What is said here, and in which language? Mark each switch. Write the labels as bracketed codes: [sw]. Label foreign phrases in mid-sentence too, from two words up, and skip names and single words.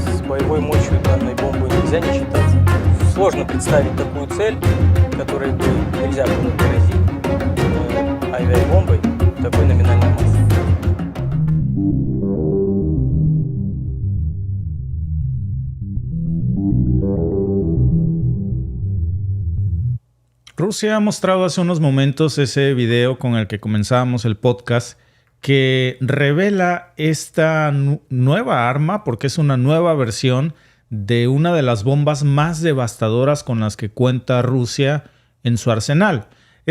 [ru] С боевой мощью данной бомбы нельзя не считаться. Сложно представить такую цель, которой бы нельзя было поразить авиабомбой такой номинальной массы. [es] Rusia ha mostrado hace unos momentos ese video con el que comenzábamos el podcast que revela esta nueva arma, porque es una nueva versión de una de las bombas más devastadoras con las que cuenta Rusia en su arsenal.